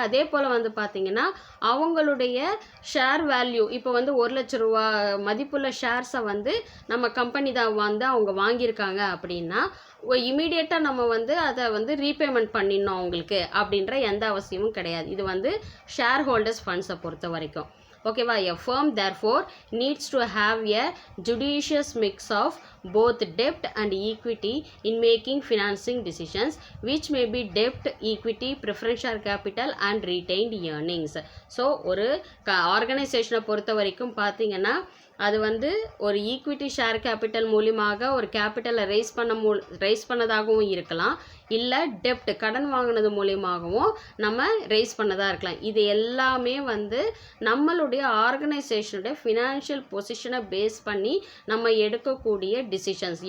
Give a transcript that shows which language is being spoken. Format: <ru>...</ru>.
<ta>அதே போல் வந்து பார்த்திங்கன்னா அவங்களுடைய ஷேர் வேல்யூ இப்போ வந்து 1 லட்ச ரூபா மதிப்புள்ள ஷேர்ஸை வந்து நம்ம கம்பெனி தான் வந்து அவங்க வாங்கியிருக்காங்க அப்படின்னா இமீடியட்டாக நம்ம வந்து அதை வந்து ரீபேமெண்ட் பண்ணிடணும் அவங்களுக்கு அப்படின்ற எந்த அவசியமும் கிடையாது. இது வந்து ஷேர் ஹோல்டர்ஸ் ஃபண்ட்ஸை பொறுத்த வரைக்கும். ஓகேவா?</ta> <en>A firm therefore needs to have a judicious mix of both debt and equity in making financing decisions, which may be debt, equity, preference share capital and retained earnings.</en> <ta>So ஒரு ஆர்கனைசேஷனை பொறுத்த வரைக்கும் பார்த்தீங்கன்னா அது வந்து ஒரு ஈக்விட்டி ஷேர் கேபிட்டல் மூலியமாக ஒரு கேபிட்டலை rice பண்ணதாகவும் இருக்கலாம், இல்லை டெப்ட் கடன் வாங்கினது மூலியமாகவும் நம்ம ரைஸ் பண்ணதாக இருக்கலாம். இது எல்லாமே வந்து நம்மளுடைய ஆர்கனைசேஷனுடைய ஃபினான்ஷியல் பொசிஷனை பேஸ் பண்ணி நம்ம எடுக்கக்கூடிய டிசிஷன்ஸ்.</ta>